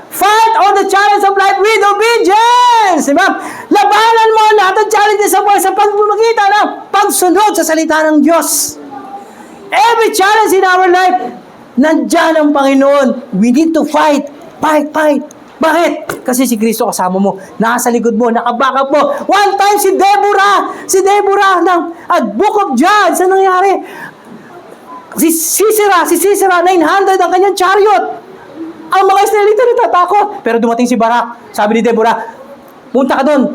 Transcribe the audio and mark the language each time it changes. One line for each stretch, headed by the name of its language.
English: Fight all the challenge of life with obedience.
Filipino: Diba? Labanan mo lahat ng challenges sa buhay sa pagmamagitan ng pagsunod sa salita ng Diyos.
English: Every challenge in our life,
Filipino: nandyan ang Panginoon.
English: We need to fight. Fight.
Filipino: Bakit? Kasi si Kristo kasama mo. Nasa likod mo, nakabackup mo. One time si Deborah ng Book of Judges, ano nangyari? Si Sisera, 900 ang kanyang chariot. Ang mga Israelita natatakot. Pero dumating si Barak. Sabi ni Deborah, punta ka doon.